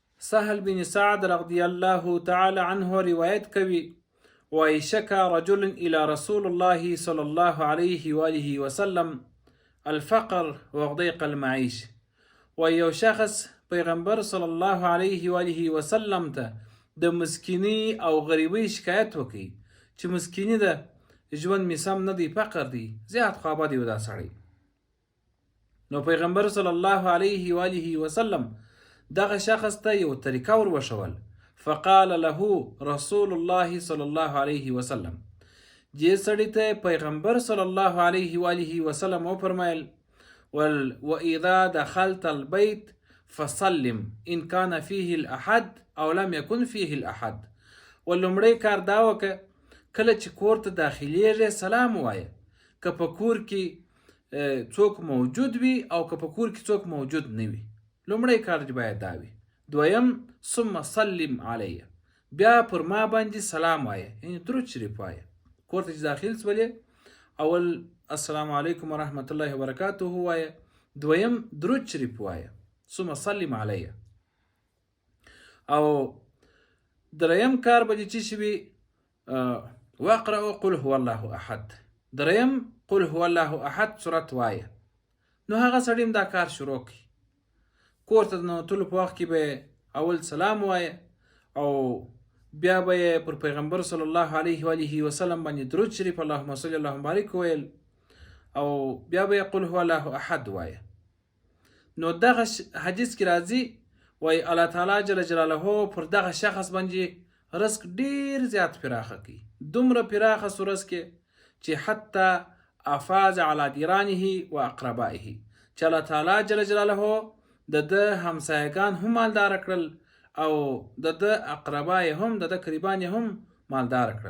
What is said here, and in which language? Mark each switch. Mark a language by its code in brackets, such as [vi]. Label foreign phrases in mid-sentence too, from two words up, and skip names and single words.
[ar] سهل بن سعد رضی الله تعالی عنه [ps] روایت کوي وای [ar] شکا رجل الى رسول الله صلی الله علیه و آله وسلم الفقر وضيق المعيش. [ps] وای یو شخص پیغمبر [ar] صلی الله علیه و آله وسلم [ps] ته د مسکینی او غریبی شکایت وکړي چې مسکینی ده ژوند می سم نه دی، فقر دی، زیات خوابه دی دا سړی. نو پیغمبر [ar] صلی الله علیه و آله وسلم [ps] دغه شخص ته یو طریقه ور وښول. [ar] فقال له رسول الله صلی الله علیه وسلم، [ps] دې سړي ته پیغمبر [ar] صلی الله علیه و آله وسلم وفرمایل واذا دخلت البيت فسلم ان كان فيه الاحد او لم يكن فيه الاحد. [ps] ولومړی کار دا وکړه کله چې کور ته داخلیږې سلام ووایه، که په کور کې څوک موجود وي او که په کور کې څوک موجود نه وي. لومړی کار باید دا وي. دویم [ar] ثم سلم علیه، [ps] بیا پر ما باندې سلام وایه، یعنی درود شریف وایه. کور ته چې داخل سولې اول [ar] السلام علیکم ورحمت الله وبرکاته [ps] وایه، دویم درود شریف وایه، [ar] ثم سلم علیه. [ps] او دریم کار به چې شي وي [ar] واقرأ قل هو الله احد، [ps] دریم [ar] قل هو الله احد [ps] صورت وایه. نو هغه سړی هم دا کار شروع کړي. کور ته ننوتلو په وخت کې به اول سلام وایه او بیا به یې پر پیغمبر [ar] صلی الله علیه و آله وسلم [ps] باندې درود شریف [ar] اللهم صل اللهم بارک [ps] ویل او بیا به یې قل هو الله احد وایه. نو دغه حدیث کې راځي وایي الله تعالی [ar] جل جلاله [ps] پر دغه شخص باندې رزق ډیر زیات پراخه کوي، دومره پراخه سو رزق چې حتی [ar] افاز علی دیرانه و اقربائه، [ps] چې الله تعالی [ar] جل جلاله [ps] د همسایگان هم مالدار کړل او د اقربای هم د قریبان هم مالدار کړل.